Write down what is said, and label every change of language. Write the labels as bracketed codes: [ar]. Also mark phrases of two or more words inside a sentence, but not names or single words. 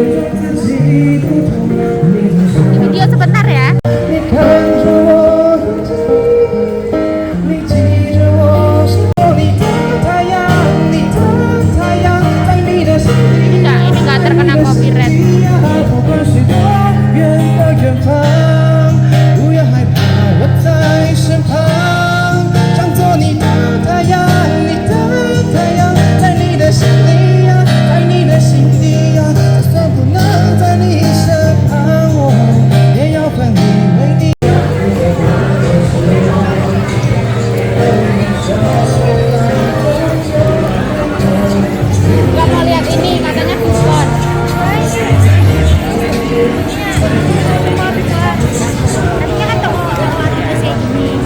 [id] Video sebentar ya. Ini nggak terkena copyright. [zh] 不管谁多远的远方，不要害怕，我在身旁，当作你的太阳，你的太阳，在你的心里呀，在你的心底呀，就算不能在你身旁，我也要奋力为你。 [id] Nggak mau lihat ini, katanya diskon. Tadinya kan toko otomatis kayak gini.